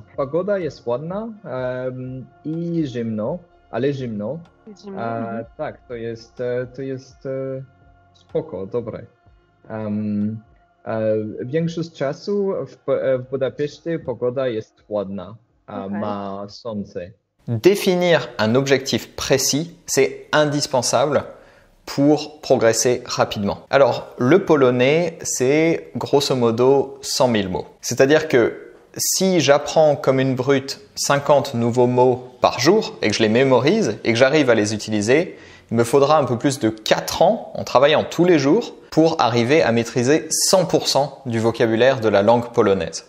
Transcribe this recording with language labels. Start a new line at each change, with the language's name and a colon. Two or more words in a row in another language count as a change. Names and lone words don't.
Polish: Pogoda jest ładna i zimno, ale zimno. Tak, to jest spoko, dobre. Większość czasu w Budapeszcie pogoda jest ładna, ma słońce.
French: Définir un objectif précis, c'est indispensable pour progresser rapidement. Alors, le polonais, c'est grosso modo 100 000 mots. C'est-à-dire que si j'apprends comme une brute 50 nouveaux mots par jour et que je les mémorise et que j'arrive à les utiliser, il me faudra un peu plus de 4 ans en travaillant tous les jours pour arriver à maîtriser 100% du vocabulaire de la langue polonaise.